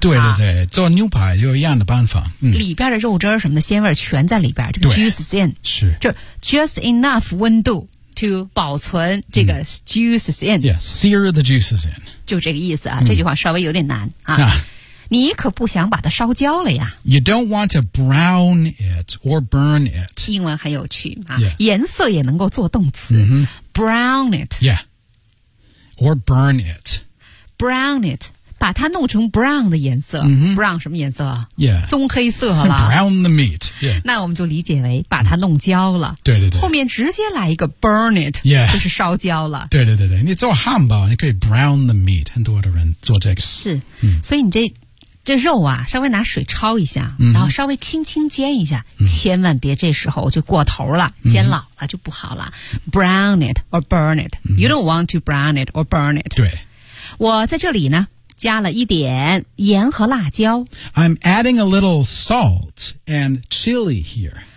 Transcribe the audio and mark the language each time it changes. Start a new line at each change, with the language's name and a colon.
Chinese: 对对对做牛排就一样的办法、嗯、里边的肉汁什么的鲜味全在里边这个
English: juice is in
Chinese: 是就
English: just enough
Chinese: 温度to 保存这个
English: juices in. Yes, sear the juices in.
Chinese: 就这个意思啊，这句话稍微有点难啊。你可不想把它烧焦了呀。
English: You don't want to brown it or burn it.
Chinese: 英文很有趣啊、
English: yeah.
Chinese: 颜色也能够做动词、 mm-hmm.
English: Brown it. Yeah. Or burn it. Brown it.
Chinese: 把它弄成 brown 的颜色、 mm-hmm. Brown 什么颜色
English: Yeah.
Chinese: 棕黑色啦。
English: Brown the meat.、Yeah.
Chinese: 那我们就理解为把它弄焦了。
English: Mm-hmm.
Chinese: 对对对。后面直接来一个
English: burn it. Yeah.
Chinese: 就是烧焦了。对对对对。你做汉堡你可以
English: brown the meat.
Chinese: 很多的人做这个。是。所以你这肉啊稍微拿水焯一下、嗯、然后稍微轻轻煎一下、嗯、千万别这时候就过头了、嗯、煎老了就不好了。
English: Brown it or burn it.、嗯、 you don't want to brown it or burn it.
Chinese: 对。我在这里呢加了一点盐和辣椒。
English: I'm adding a little salt and chili here.